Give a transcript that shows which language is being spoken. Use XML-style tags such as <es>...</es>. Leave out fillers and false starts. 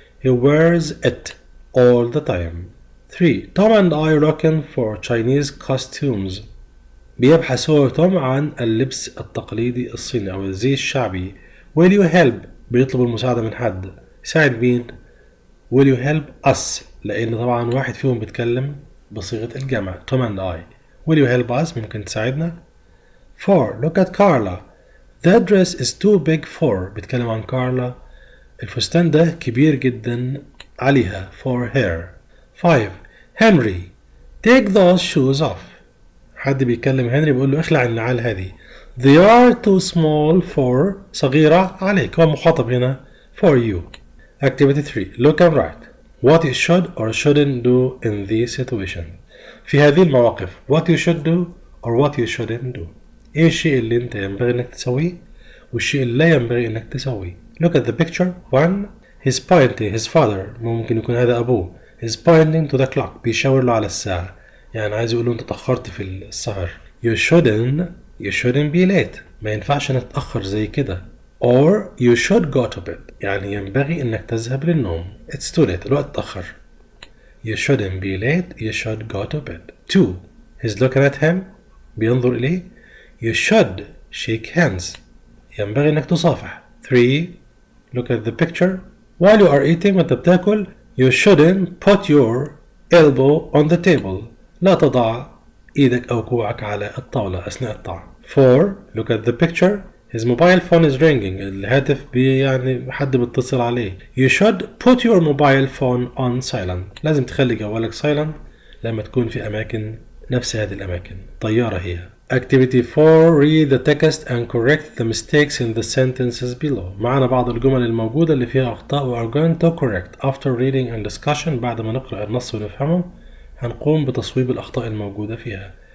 <en>He wears it all the time. 3. Tom and I are looking for Chinese costumes.</en> <ar>بيبحث هو توم عن اللبس التقليدي الصيني أو الزي الشعبي.</ar> <en>Will you help؟</en> <ar>بيطلب المساعدة من حد. يساعد مين؟</ar> <en>Will you help us؟</en> <ar>لأن طبعا واحد فيهم بيتكلم بصيغة الجمع.</ar> <en>Tom and I. Will you help us؟</en> <ar>ممكن تساعدنا.</ar> <en>4. Look at Carla. That dress is too big for.</en> <ar>بيتكلم عن كارلا. الفستان ده كبير جدا عليها.</ar> <en>For her. 5. Henry. Take those shoes off.</en> <ar>حد بيكلم هنري بيقول له اخلع النعال هذه.</ar> <en>They are too small for.</en> <ar>صغيرة عليك. هو مخاطب هنا</ar> <en>for you. Activity 3. Look and write. What you should or shouldn't do in this situation.</en> <ar>في هذه المواقف.</ar> <en>What you should do or what you shouldn't do.</en> <ar>ايه الشيء اللي انت ينبغي انك تسويه والشيء اللي لا ينبغي انك تسويه.</ar> <en>Look at the picture. 1. He's pointing. His father.</en> <ar>ممكن يكون هذا أبوه.</ar> <en>He's pointing to the clock.</en> <ar>بيشاور له على الساعة. يعني عايز يقول له انت تأخرت في السهر.</ar> <en>You shouldn't be late.</en> <ar>ما ينفعش انك تتأخر زي كده.</ar> <en>Or you should go to bed.</en> <ar>يعني ينبغي انك تذهب للنوم.</ar> <en>It's too late.</en> <ar>الوقت تأخر.</ar> <en>You shouldn't be late. You should go to bed. 2. He's looking at him.</en> <ar>بينظر إليه.</ar> <en>You should shake hands.</en> <ar>ينبغي انك تصافح.</ar> <en>3. Look at the picture. While you are eating</en> <ar>وانت بتاكل,</ar> <en>you shouldn't put your elbow on the table.</en> <ar>لا تضع ايدك او كوعك على الطاولة اثناء الطعام.</ar> <en>4. Look at the picture. His mobile phone is ringing.</en> <ar>الهاتف يعني حد بيتصل عليه.</ar> <en>You should put your mobile phone on silent.</en> <ar>لازم تخلي جوالك silent لما تكون في أماكن نفس هذه الأماكن. طيارة هي.</ar> <en>Activity 4. Read the text and correct the mistakes in the sentences below.</en> <ar>معنا بعض الجمل الموجودة اللي فيها أخطاء و</ar> <en>are going to correct. After reading and discussion,</en> <ar>بعد ما نقرأ النص ونفهمه هنقوم بتصويب الأخطاء الموجودة فيها.</ar>